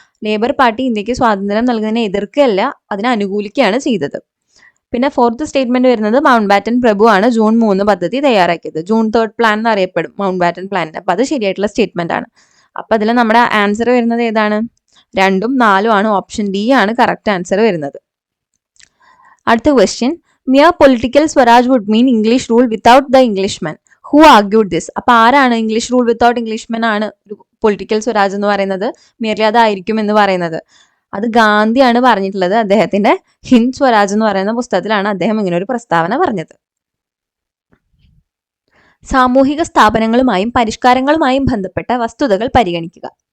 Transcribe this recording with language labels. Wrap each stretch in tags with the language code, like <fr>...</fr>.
<ml>Labour party ഇന്ത്യക്ക് സ്വാതന്ത്ര്യം നൽകുന്നതിനെ എതിർക്കുകയല്ല, അതിനെ അനുകൂലിക്കുകയാണ് ചെയ്തത്. പിന്നെ ഫോർത്ത് സ്റ്റേറ്റ്മെന്റ് വരുന്നത്, മൗണ്ട് ബാറ്റൻ പ്രഭു ആണ് ജൂൺ 3 പദ്ധതി തയ്യാറാക്കിയത്. ജൂൺ 3 പ്ലാൻ എന്ന് അറിയപ്പെടും മൗണ്ട് ബാറ്റൻ പ്ലാൻ. അപ്പൊ അത് ശരിയായിട്ടുള്ള സ്റ്റേറ്റ്മെന്റ് ആണ്. അപ്പൊ അതിൽ നമ്മുടെ ആൻസർ വരുന്നത് ഏതാണ്? 2ഉം 4ഉം ആണ്. ഓപ്ഷൻ ഡി ആണ് കറക്റ്റ് ആൻസർ വരുന്നത്. അടുത്ത question,</ml> <en>mere political Swaraj would mean English rule without the Englishman. Who argued this?</en> <ml>അപ്പൊ ആരാണ്</ml> <en>English rule without Englishman</en> <ml>ആണ് ഒരു പൊളിറ്റിക്കൽ സ്വരാജ് എന്ന് പറയുന്നത്? മിയർലി അതായിരിക്കും എന്ന് പറയുന്നത് അത് ഗാന്ധിയാണ് പറഞ്ഞിട്ടുള്ളത്. അദ്ദേഹത്തിന്റെ ഹിന്ദ് സ്വരാജ് എന്ന് പറയുന്ന പുസ്തകത്തിലാണ് അദ്ദേഹം ഇങ്ങനെ ഒരു പ്രസ്താവന പറഞ്ഞത്. സാമൂഹിക സ്ഥാപനങ്ങളുമായും പരിഷ്കാരങ്ങളുമായും ബന്ധപ്പെട്ട വസ്തുതകൾ പരിഗണിക്കുക.</ml>